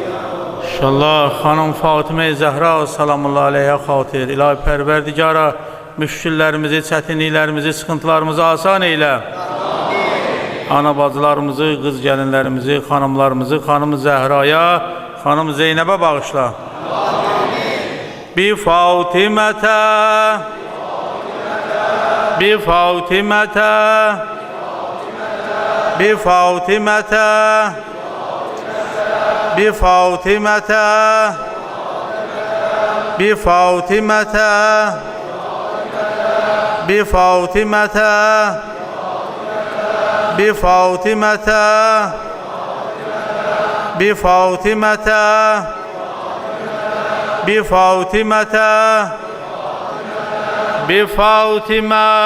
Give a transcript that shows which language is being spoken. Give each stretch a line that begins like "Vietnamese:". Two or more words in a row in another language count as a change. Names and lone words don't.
Azerbaijani: İnşallah Hanım Fatıma-i Zəhra
Arabic: سلام الله عليها
Azerbaijani: xatir İlahi Pərverdigara müşkillərimizi, çətinliklərimizi, sıxıntılarımızı asan eylə. Ana bacılarımızı, qız gəlinlərimizi, xanımlarımızı, xanım Zəhraya, xanım Zeynəbə bağışla.
Arabic: بفاطمة، بفاطمة، بفاطمة، بفاطمة, بفاطمة، بفاطمة، بفاطمة، بفاطمة، بفاطمة، بفاطمة، بفاطمة، بفاطمة، بفاطمة، بفاطمة.